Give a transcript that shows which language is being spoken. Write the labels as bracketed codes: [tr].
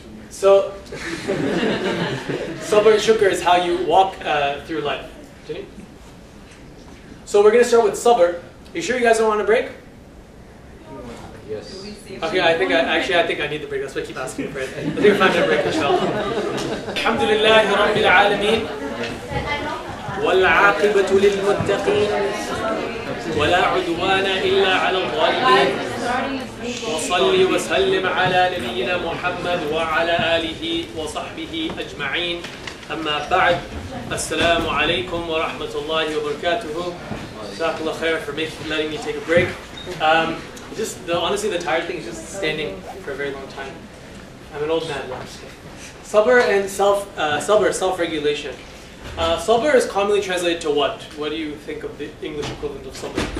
[en] So, sabr and shukr is how you walk through life. So we're going to start with sabr. You sure you guys don't want a break? Yes. Okay, I think I need the break. That's why I keep asking for it. I think we'll find a break, inshallah. [ar] Alhamdulillahi Rabbil Alameen. والعاقبة للمتقين ولا عدوان إلا على الظالمين وصلي وسلم على نبينا محمد وعلى آله وصحبه أجمعين أما بعد السلام عليكم ورحمة الله وبركاته. جزاك الله خير [en] for letting me take a break. Honestly, the tired thing is just standing for a very long time. I'm an old man. Sabr and self-regulation. Sabr is commonly translated to what? What do you think of the English equivalent of sabr?